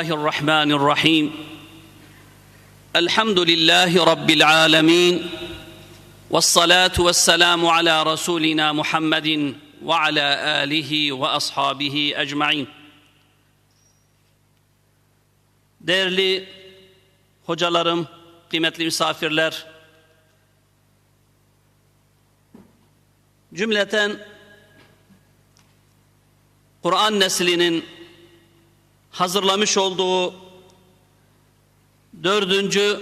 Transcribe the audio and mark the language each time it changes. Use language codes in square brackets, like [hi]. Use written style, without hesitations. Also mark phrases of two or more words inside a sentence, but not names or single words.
[ar] الرحمن الرحيم الحمد لله رب العالمين والصلاة والسلام على رسولنا محمد وعلى آله وأصحابه أجمعين. [tr] Değerli hocalarım, kıymetli misafirler, cümleten Kur'an neslinin hazırlamış olduğu 4.